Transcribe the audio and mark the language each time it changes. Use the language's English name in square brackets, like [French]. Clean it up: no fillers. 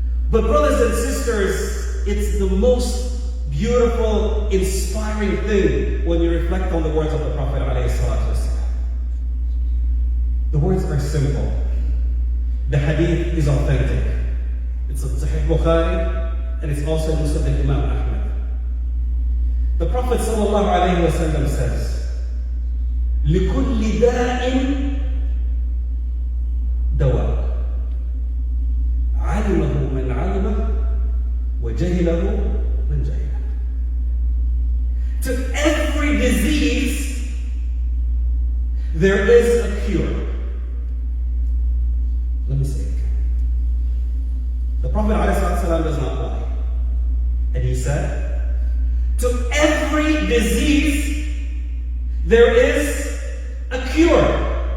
[English] But brothers and sisters, it's the most beautiful, inspiring thing when you reflect on the words of the Prophet ﷺ. The words are simple. The hadith is authentic. It's in Sahih Bukhari, and it's also in Musnad Imam Ahmad. The Prophet ﷺ says, [Arabic] لِكُلِّ دَاءٍ دواء علمه من علمه وجهله من جهله. [English] To every disease there is a cure. Let me say it again. The Prophet ﷺ does not lie. And he said, to every disease there is a cure.